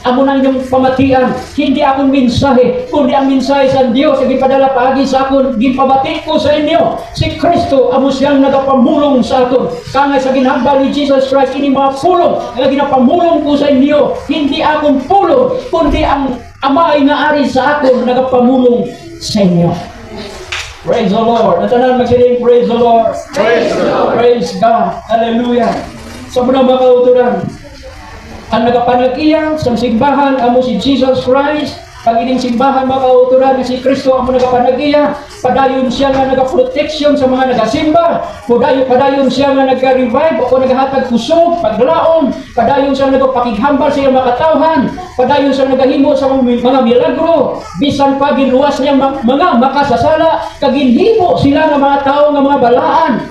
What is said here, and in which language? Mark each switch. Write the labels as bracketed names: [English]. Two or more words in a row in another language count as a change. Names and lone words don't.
[Hiligaynon] Amo na inyong pamatian, hindi akong mensahe, kundi ang mensahe sa Dios ang ipadala paagi sa akon, gipamati ko sa inyo. Si Kristo, amo siyang nagapamulong sa aton. Kanay sa ginhambal ni Jesus Christ, ini mga pulong nga ginapamulong ko sa inyo. Hindi akong pulong, kundi ang Ama ay naari sa aton, nagapamulong sa inyo. [English] Praise the Lord. [Hiligaynon] Natanan magsiling, [English] praise the Lord. Praise the Lord. Praise God. Hallelujah. [Hiligaynon] Sa muna mga kauturan, ang nagapanag-iya sa simbahan amo si Jesus Christ. Pag ining simbahan mga kauturan si Kristo amo nagapanag-iya, padayon siya nga nagaproteksyon sa mga nagasimba, padayon siya nga nagka-revive o nagahatag kusog, paglaom, padayon siya nagapakighambal sa iyang makatawhan, padayon siya nagahimo sa mga milagro, bisan pa giluwas niya mga makasasala, kaginhimo sila ng mga tao ng mga balaan.